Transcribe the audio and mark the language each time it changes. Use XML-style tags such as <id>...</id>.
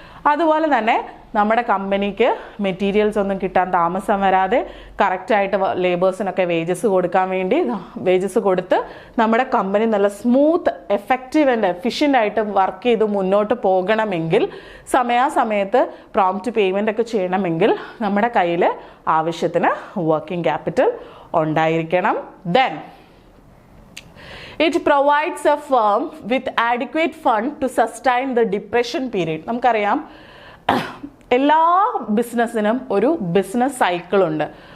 <ml>അതുപോലെ തന്നെ നമ്മുടെ കമ്പനിക്ക് മെറ്റീരിയൽസ് ഒന്നും കിട്ടാൻ താമസം വരാതെ കറക്റ്റായിട്ട് ലേബേഴ്സിനൊക്കെ വേജസ് കൊടുത്ത് നമ്മുടെ കമ്പനി നല്ല സ്മൂത്ത് എഫക്റ്റീവ് ആൻഡ് എഫിഷ്യൻ്റ് ആയിട്ട് വർക്ക് ചെയ്ത് മുന്നോട്ട് പോകണമെങ്കിൽ സമയാസമയത്ത് പ്രോംപ്റ്റ് പേയ്മെൻ്റ് ഒക്കെ ചെയ്യണമെങ്കിൽ നമ്മുടെ കയ്യിൽ ആവശ്യത്തിന് വർക്കിംഗ് ക്യാപിറ്റൽ ഉണ്ടായിരിക്കണം.</ml> <en>Then it provides a firm with adequate fund to sustain the depression period.</en> <ml>നമുക്കറിയാം എല്ലാ ബിസിനസ്സിനും ഒരു ബിസിനസ് സൈക്കിൾ ഉണ്ട്.</ml>